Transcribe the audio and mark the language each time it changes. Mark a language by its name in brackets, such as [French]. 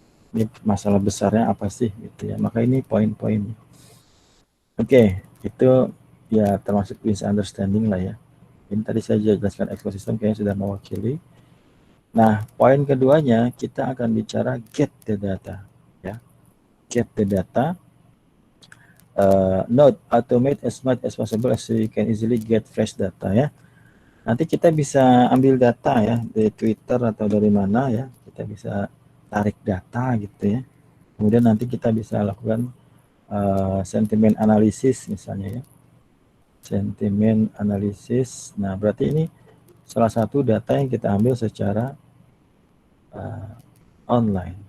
[Indonesian] Ini masalah besarnya apa sih gitu ya. Maka ini poin-poinnya. Oke, itu ya termasuk misunderstanding lah ya. Ini tadi saya jelaskan ekosistem kayaknya sudah mewakili. Nah, poin keduanya kita akan bicara [English] get the data [Indonesian] ya. [English] Get the data. Note, automate as much as possible so you can easily get fresh data ya. [Indonesian] Nanti kita bisa ambil data ya dari Twitter atau dari mana ya. Kita bisa tarik data gitu ya. Kemudian nanti kita bisa lakukan sentimen analisis misalnya ya. Sentimen analisis. Nah, berarti ini salah satu data yang kita ambil secara online.